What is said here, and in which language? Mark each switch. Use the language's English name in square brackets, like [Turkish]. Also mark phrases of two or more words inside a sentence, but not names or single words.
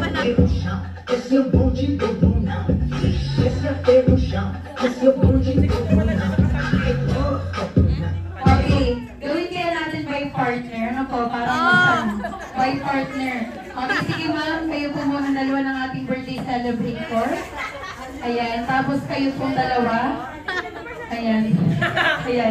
[Portuguese] pé no chão, esse é o bom de todo não. Esse é pé no chão, esse é o bom de todo não. [Filipino] Okay, gawin kaya natin [English] by partner, [Filipino] ano po, para [English] by partner. [Filipino] Okay, sige ma'am, kayo po muna dalawa ng ating [English] birthday celebrator. [Filipino] Ayan, tapos kayo pong dalawa. Ayan. Ayan.